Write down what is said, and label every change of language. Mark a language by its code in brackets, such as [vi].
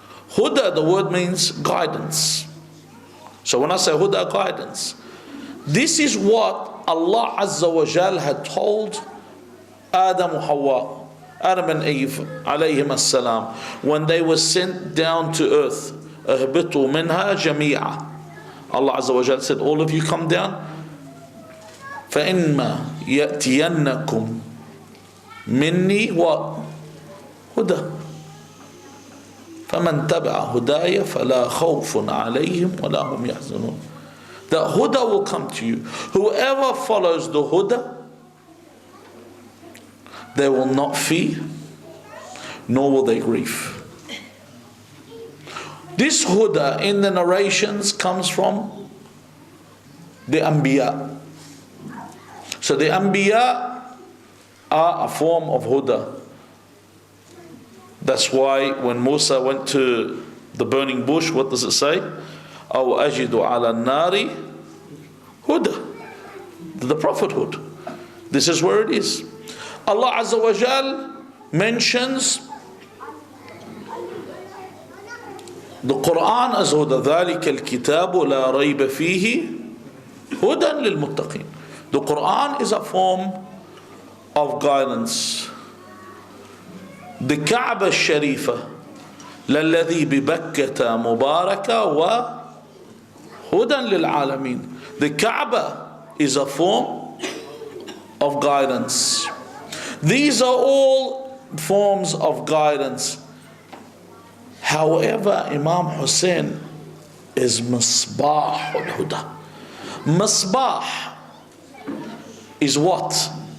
[en] Huda, the word means guidance. So when I say huda, guidance, this is what Allah Azza wa Jal had told Adam and Hawa, Adam and Eve alayhim as-salam, when they were sent down to earth. [ar] اهبطوا منها جميعا. [en] Allah Azza wa Jal said, all of you come down. [ar] فإنما يأتينكم مني وهدى فمن تبع هداي فلا خوف عليهم ولا هم يحزنون. [en] The huda will come to you. Whoever follows the huda, they will not fear, nor will they grieve. This huda in the narrations comes from the Anbiya. So the Anbiya are a form of huda. That's why when Musa went to the burning bush, what does it say? [ar] أو أجد على النار هدى. [en] The prophethood. This is where it is. Allah Azza wa Jal mentions the Quran as huda. [ar] ذلك الكتاب لا ريب فيه هدى للمتقين. [en] The Quran is a form of guidance. The Kaaba Sharifa [ar] للذي ببكة مباركة وهدى للعالمين. [en] The Kaaba is a form of guidance. These are all forms of guidance. However, Imam Hussein is Misbah al-Huda. Misbah is what?